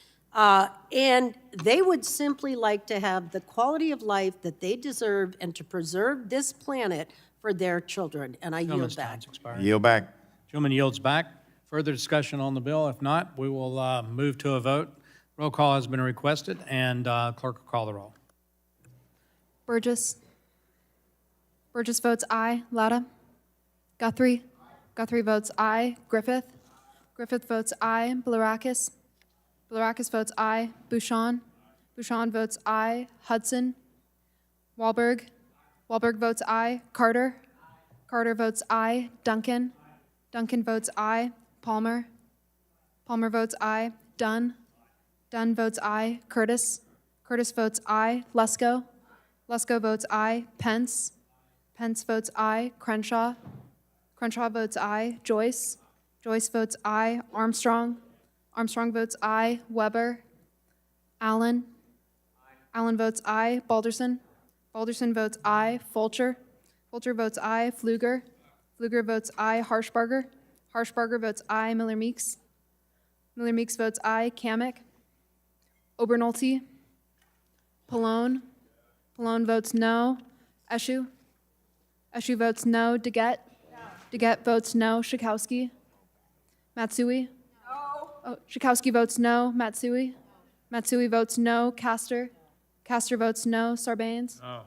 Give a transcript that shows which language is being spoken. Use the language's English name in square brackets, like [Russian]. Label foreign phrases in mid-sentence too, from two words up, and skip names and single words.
[English] And they would simply like to have the quality of life that they deserve and to preserve this planet for their children. And I yield Gentleman's back. time's expired. Yield back. Gentleman yields back. Further discussion on the bill? If not, we will move to a vote. Roll call has been requested, and clerk will call the roll. Burgess. Burgess votes aye. Latta. Guthrie. Guthrie votes aye. Griffith. Griffith votes aye. Blaurakis. Blaurakis votes aye. Bouchon. Bouchon votes aye. Hudson. Wahlberg. Wahlberg votes aye. Carter. Carter votes aye. Duncan. Duncan votes aye. Palmer. Palmer votes aye. Dunn. Dunn votes aye. Curtis. Curtis votes aye. Lesko. Lesko votes aye. Pence. Pence votes aye. Crenshaw. Crenshaw votes aye. Joyce. Joyce votes aye. Armstrong. Armstrong votes aye. Weber. Allen. Allen votes aye. Balderson. Balderson votes aye. Fulcher. Fulcher votes aye. Pfluger. Pfluger votes aye. Harshbarger. Harshbarger votes aye. Miller Meeks. Miller Meeks votes aye. Kamick. Obernolte. Pallone. Pallone votes no. Eshu. Eshu votes no. Deget. Deget votes no. Schakowsky. Matsui. No. Oh, Schakowsky votes no. Matsui. Matsui votes no. Castor. Castor votes no. Sarbanes. No.